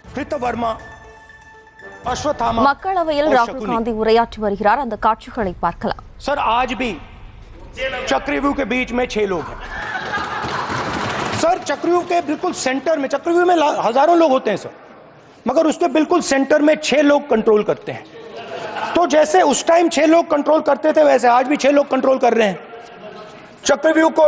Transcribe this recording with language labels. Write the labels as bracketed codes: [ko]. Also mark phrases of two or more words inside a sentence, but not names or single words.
[ta] கிருத்தவர்மா, அஸ்வத்தாமா, மக்களவையில் ராகுல் காந்தி உரையாற்றி வருகிறார். அந்த காட்சிகளை பார்க்கலாம். [hi] सर आज भी चक्रव्यूह के बीच में 6 लोग हैं सर। चक्रव्यूह के बिल्कुल सेंटर में, चक्रव्यूह में हजारों लोग होते हैं सर, मगर उसके बिल्कुल सेंटर में 6 लोग कंट्रोल करते हैं। तो जैसे उस टाइम 6 लोग कंट्रोल करते थे, वैसे आज भी 6 लोग कंट्रोल कर रहे हैं चक्रव्यूह को।